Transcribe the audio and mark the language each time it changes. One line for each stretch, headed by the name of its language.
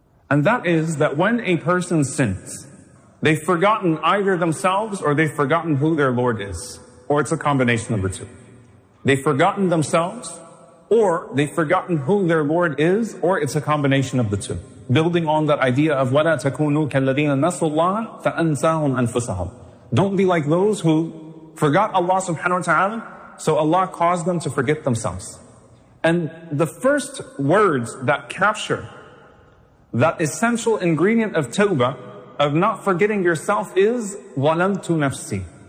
English: And that is that when a person sins, they've forgotten either themselves or they've forgotten who their Lord is. Or it's a combination of the two. They've forgotten themselves or they've forgotten who their Lord is or it's a combination of the two. Building on that idea of
Arabic: وَلَا تَكُونُوا كَالَّذِينَ نَسُوا اللَّهَ فَأَنْسَاهُمْ أَنفُسَهُمْ.
English: Don't be like those who forgot Allah subhanahu wa ta'ala. So Allah caused them to forget themselves. And the first words that capture that essential ingredient of tawbah, of not forgetting yourself, is
Arabic: وَلَمْتُ نَفْسِي.